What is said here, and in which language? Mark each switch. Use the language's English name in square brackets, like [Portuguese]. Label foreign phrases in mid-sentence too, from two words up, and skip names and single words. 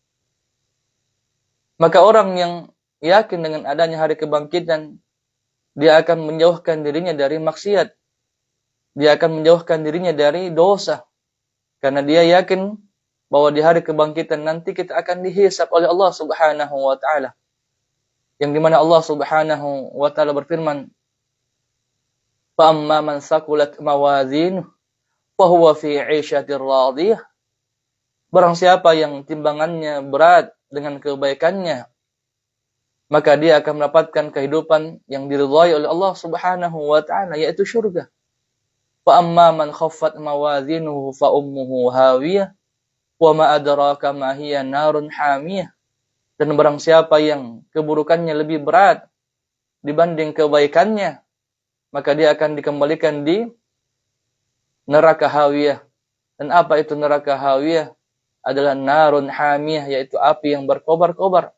[Indonesian] Maka orang yang yakin dengan adanya hari kebangkitan, dia akan menjauhkan dirinya dari maksiat. Dia akan menjauhkan dirinya dari dosa. Karena dia yakin bahwa di hari kebangkitan nanti kita akan dihisab oleh [Arabic] الله سبحانه وتعالى. [Indonesian] Yang dimana [Arabic] الله سبحانه وتعالى [Indonesian] berfirman, [Arabic] "فأما من ثقلت موازينه فهو في عيشة راضية." [Indonesian] Barang siapa yang timbangannya berat dengan kebaikannya, maka dia akan mendapatkan kehidupan yang diridhai oleh [Arabic] الله سبحانه وتعالى, [Indonesian] yaitu surga. [Arabic] فأما من خفت موازينه فأمه هاوية وما أدراك ما هيه نار حامية. [Indonesian] Dan barang siapa yang keburukannya lebih berat dibanding kebaikannya, maka dia akan dikembalikan di neraka hawiyah. Dan apa itu neraka hawiyah? Adalah [Arabic] نار حامية, [Indonesian] yaitu api yang berkobar-kobar.